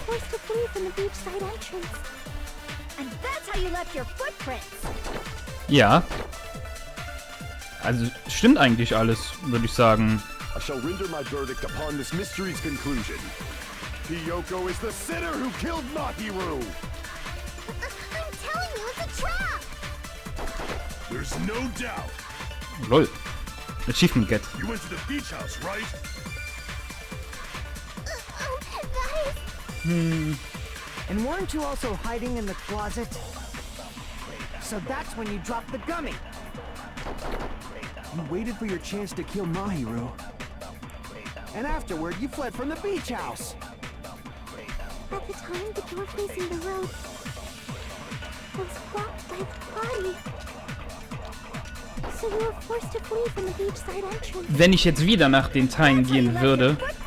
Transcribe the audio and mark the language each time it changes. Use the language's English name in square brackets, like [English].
[English] Forced to flee from the beachside entrance. And that's how you left your footprints. [German] Ja. Also stimmt eigentlich alles, würde ich sagen. [English] I shall render my verdict upon this mystery's conclusion. Hyoko is the sinner who killed Mahiru! I'm telling you, it's a trap. There's no doubt. Lol. Achievement get. You went to the beach house, right? Oh, that is... And weren't you also hiding in the closet? So that's when you dropped the gummy. You waited for your chance to kill Mahiru. And afterward, you fled from the beach house. At the time, the door facing the road was blocked by the body. So you were forced to flee from the beachside entrance. [German] Wenn ich jetzt wieder nach den Teilen gehen würde.